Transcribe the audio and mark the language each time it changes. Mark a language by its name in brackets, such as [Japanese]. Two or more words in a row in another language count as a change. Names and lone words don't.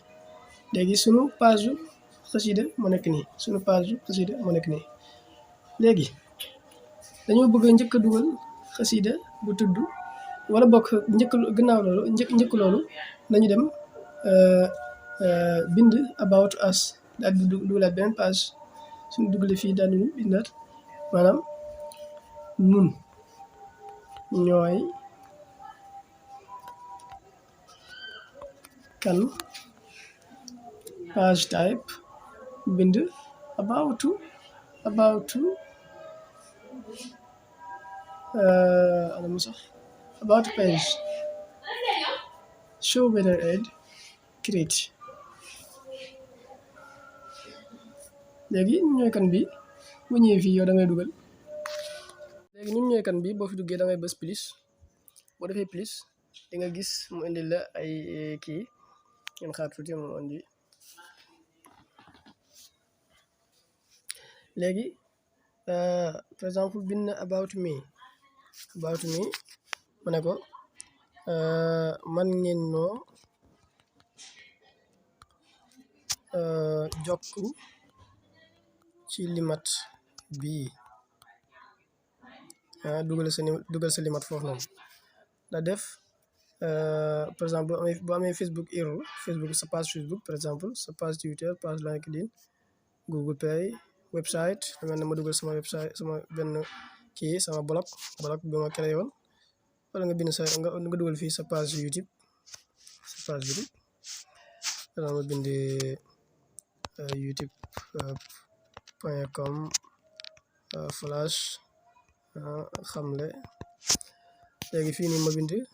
[Wolof] léegi sunu page xasida moo nekk nii léegi dañoo bëgg a njëkk a dugal xasida bu tudd wala bokk njëkk loolu nañu dem bind about us daal di dugalaat beneen page suñu dugalee fii daal di bindaat maanaam nun ñooy [English] kan page type bind about about page show banner ad create léegi [Wolof] ñun ñooy kan bi bu ñëwee fii yow da ngay dugal léegi ñun ñooy kan bi boo fi duggee da ngay bës plus boo defee plus di nga gis mu indi la ay kii ngeen xaar tuuti mu indi léegi [French] par exemple [Wolof] bind na [English] about me [Wolof] ma ne ko man ngeen noo jokku ci limat bii dugal sa limat foofu noonu da def [French] par exemple [Wolof] boo amee Facebook hero Facebook sa page Facebook [French] par exemple [Wolof] sa page Twitter page LinkedIn Google Play website mel ne ma dugal sama website sama benn kii sama blog bi ma créé woon wala nga bind nga dugal fii sa page YouTube wala ma bind youtube.com / xamle léegi fii nii ma bind